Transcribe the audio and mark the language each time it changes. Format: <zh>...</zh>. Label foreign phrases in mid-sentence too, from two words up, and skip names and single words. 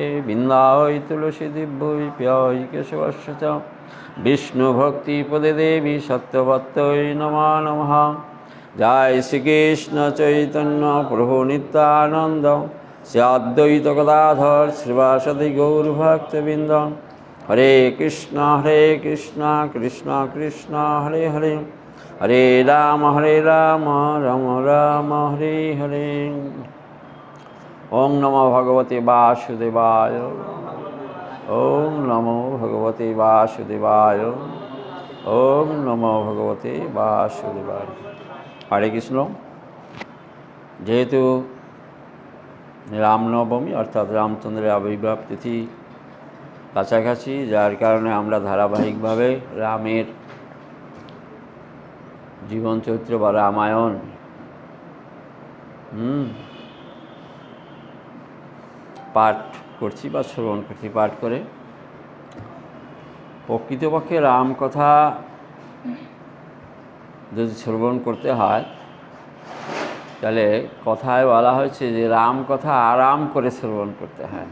<sa>वृन्दावै तुलसी दिव्यै प्यायि केशवस्य च विष्णुभक्तिपदे देवी सत्यवत्यै नमो नमः। जय श्रीकृष्ण चैतन्य प्रभु नित्यानंद श्री अद्वैत गदाधर श्रीवासदि गौरभक्तवृंद। हरे कृष्ण कृष्ण कृष्ण हरे हरे हरे राम राम राम हरे हरे। ओम नमो भगवते वासुदेवाय। ओम नमो भगवते वासुदेवाय। ओम नमो भगवते वासुदेवाय। हरे कृष्ण।</sa> <bn>যেহেতু রামনবমী অর্থাৎ রামচন্দ্রের আবির্ভাব তিথি কাছাকাছি, যার কারণে আমরা ধারাবাহিকভাবে রামের জীবন চরিত্র বা রামায়ণ পাঠ করছি বা শ্রবণ করছি। পাঠ করে প্রকৃতপক্ষে রাম কথা যদি শ্রবণ করতে হয় তাহলে কথায় বলা হয়েছে যে রাম কথা আরাম করে শ্রবণ করতে হয়।</bn>